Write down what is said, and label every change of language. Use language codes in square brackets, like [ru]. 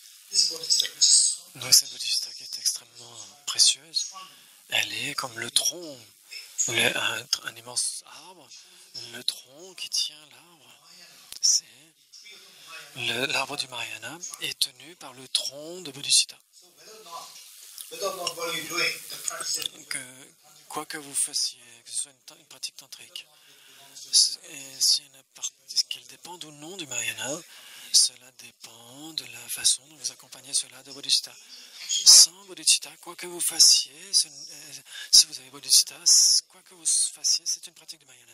[en] This is what is said. [fr] Donc cette bodhicitta qui est extrêmement précieuse, elle est comme le tronc, un immense arbre, le tronc qui tient l'arbre, c'est l'arbre du Mahayana est tenu par le tronc de bodhicitta. [en] So whether or not what you're doing, the practice [fr] Quoi que vous fassiez, que ce soit une pratique tantrique, et qu'elle dépende ou non du Mahayana, cela dépend de la façon dont vous accompagnez cela de bodhicitta. Sans bodhicitta, quoi que vous fassiez, si vous avez bodhicitta, quoi que vous fassiez, c'est une pratique du Mahayana.